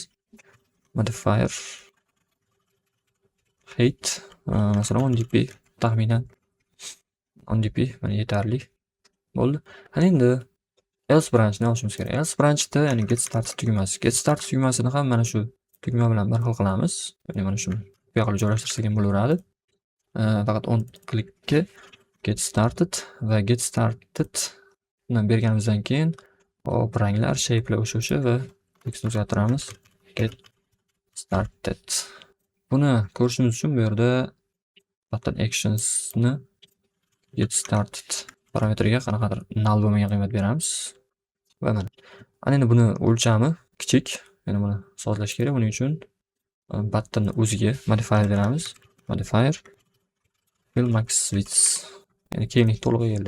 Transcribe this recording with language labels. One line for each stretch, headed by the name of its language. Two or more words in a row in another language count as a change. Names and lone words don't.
English: Modifier height
Uzbek: masalan 10 dp, taxminan 10 dp mana yetarli bo'ldi. Ana endi
English: else branchni
Uzbek: olishimiz kerak.
English: Else branchda,
Uzbek: ya'ni
English: get start
Uzbek: tugmasini ham mana shu tugma bilan bir xil qilamiz. Ya'ni mana shuni bu yoqqa joylashtirsak ham bo'laveradi. Faqat
English: on klikkga get started
Uzbek: va
English: get started
Uzbek: ni berganimizdan keyin hop ranglar, shape'lar o'sha va tekstni o'zgartiramiz.
English: Get started.
Uzbek: Buni ko'rishimiz uchun bu yerda
English: button actionsni get started
Uzbek: parametriga qanaqadir null bo'lmagan qiymat beramiz. Va mana. Ana endi buni o'lchami kichik, ya'ni buni sozlash kerak. Buning uchun buttonning o'ziga modifier beramiz.
English: Modifier fill max width,
Uzbek: ya'ni kenglik to'liq egallaydi.